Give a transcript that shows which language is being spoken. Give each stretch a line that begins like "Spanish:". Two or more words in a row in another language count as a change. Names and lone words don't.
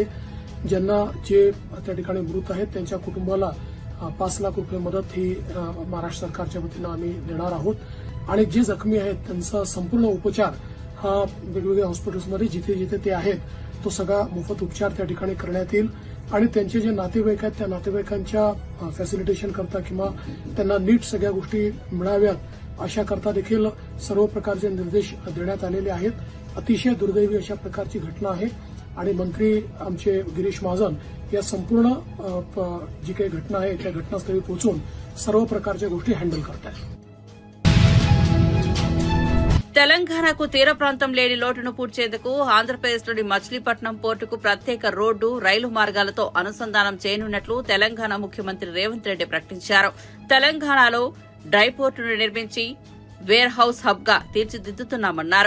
Marathi: ज्यांना जे त्या ठिकाणी मृत आहेत त्यांच्या कुटुंबाला 5 लाख रुपये मदत ही महाराष्ट्र सरकारच्या वतीनं आम्ही देणार आहोत आणि जे जखमी आहेत त्यांचा संपूर्ण उपचार हा वेगवेगळ्या हॉस्पिटल्समध्ये जिथे जिथे ते आहेत तो सगळा मोफत उपचार त्या ठिकाणी करण्यात येईल आणि त्यांचे जे नातेवाईक आहेत त्या नातेवाईकांच्या फॅसिलिटेशन करता किंवा त्यांना नीट सगळ्या गोष्टी मिळाव्यात अशा करता देखील सर्व प्रकारचे निर्देश देण्यात आलेले आहेत. अतिशय दुर्दैवी अशा प्रकारची घटना आहे आणि मंत्री आमचे गिरीश महाजन या संपूर्ण जी काही घटना आहे त्या घटनास्थळी पोहोचून सर्व प्रकारच्या गोष्टी हँडल करतात.
Telugu: తెలంగాణకు తీర ప్రాంతం లేని లోటును పూడ్చేందుకు ఆంధ్రప్రదేశ్లోని మచిలీపట్నం పోర్టుకు ప్రత్యేక రోడ్డు, రైలు మార్గాలతో అనుసంధానం చేయనున్నట్లు తెలంగాణ ముఖ్యమంత్రి రేవంత్ రెడ్డి ప్రకటించారు. తెలంగాణలో డ్రై పోర్టును నిర్మించి
English: warehouse hub
Telugu: గా తీర్చిదిద్దుతున్నామన్నారు.